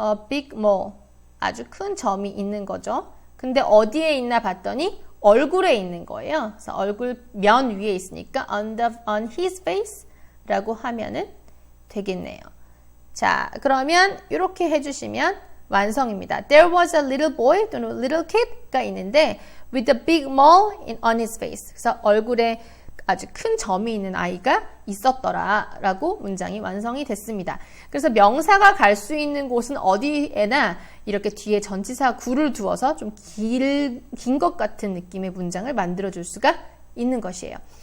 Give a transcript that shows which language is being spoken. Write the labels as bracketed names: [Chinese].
[English] big mole. [Korean] 아주 큰 점이 있는 거죠. 근데 어디에 있나 봤더니 얼굴에 있는 거예요. 그래서 얼굴 면 위에 있으니까 [English] on his face [Korean] 라고 하면은 되겠네요. 자, 그러면 이렇게 해주시면 완성입니다. [English] There was a little boy [Korean] 또는 [English] little kid가 있는데 with a big mole on his face. [Korean] 그래서 얼굴에 아주 큰 점이 있는 아이가 있었더라 라고 문장이 완성이 됐습니다. 그래서 명사가 갈 수 있는 곳은 어디에나 이렇게 뒤에 전치사 구를 두어서 좀 긴 것 같은 느낌의 문장을 만들어줄 수가 있는 것이에요.